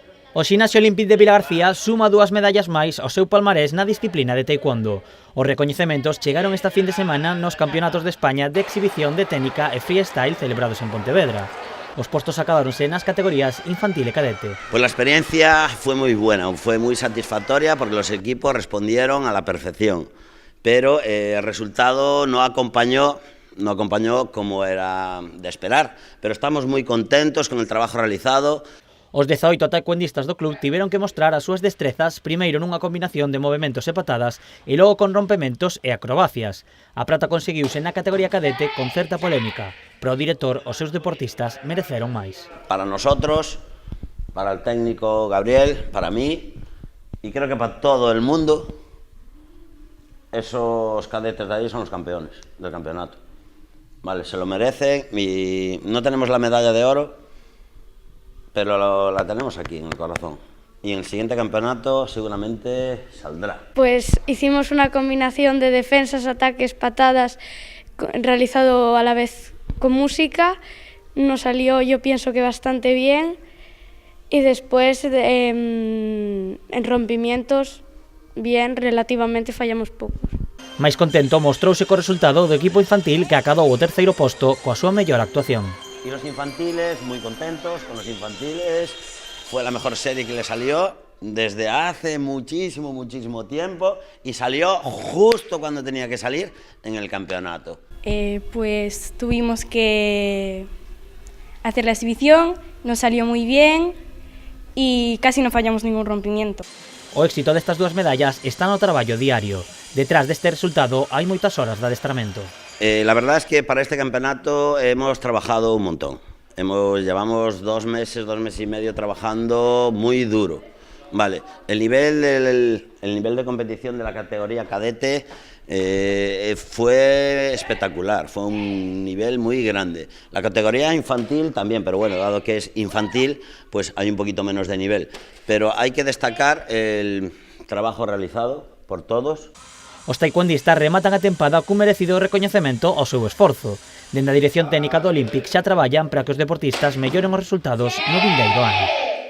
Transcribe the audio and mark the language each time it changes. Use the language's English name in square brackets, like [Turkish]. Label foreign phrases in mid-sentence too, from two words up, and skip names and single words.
[Galician] O Ximnasio Olímpic de Vilagarcía suma 2 medallas máis ao seu palmarés na disciplina de taekwondo. Os recoñecementos chegaron esta fin de semana nos Campeonatos de España de exhibición de técnica e freestyle celebrados en Pontevedra. Os postos acadáronse nas categorías infantil e cadete. [Spanish] Pues la experiencia fue muy buena, fue muy satisfactoria porque los equipos respondieron a la perfección, pero el resultado no acompañó como era de esperar, pero estamos muy contentos con el trabajo realizado. [Galician] Os 18 taekwondistas do club tiveron que mostrar as súas destrezas primeiro nunha combinación de movementos e patadas e logo con rompementos e acrobacias. A prata conseguiuse na categoría cadete con certa polémica, pero o director os seus deportistas mereceron máis. [Spanish] Para nosotros, para el técnico Gabriel, para mí y creo que para todo el mundo, esos cadetes de ahí son los campeones del campeonato. Vale, se lo merecen y no tenemos la medalla de oro, pero la tenemos aquí en el corazón. Y en el siguiente campeonato seguramente saldrá. Pues hicimos una combinación de defensas, ataques, patadas, realizado a la vez con música. Nos salió, yo pienso que bastante bien. Y después en rompimientos, bien, relativamente fallamos pocos. [Galician] Máis contento mostrouse co resultado do equipo infantil que acadou o terceiro posto coa súa mellor actuación. [Spanish] Y los infantiles, muy contentos con los infantiles, fue la mejor serie que le salió desde hace muchísimo tiempo y salió justo cuando tenía que salir en el campeonato. Pues tuvimos que hacer la exhibición, nos salió muy bien y casi no fallamos ningún rompimiento. [Galician] O éxito destas 2 medallas está no traballo diario. Detrás deste resultado hai moitas horas de adestramento. [Spanish] La verdad es que para este campeonato hemos trabajado un montón. Llevamos 2 meses y medio trabajando muy duro. Vale, el nivel de competición de la categoría cadete fue espectacular, fue un nivel muy grande. La categoría infantil también, pero bueno, dado que es infantil, pues hay un poquito menos de nivel. Pero hay que destacar el trabajo realizado por todos. [Galician] Os taekwondistas rematan a tempada cun merecido recoñecemento ao seu esforzo. Dende a dirección técnica do Olímpic xa traballan para que os deportistas melloren os resultados no vindeiro ano.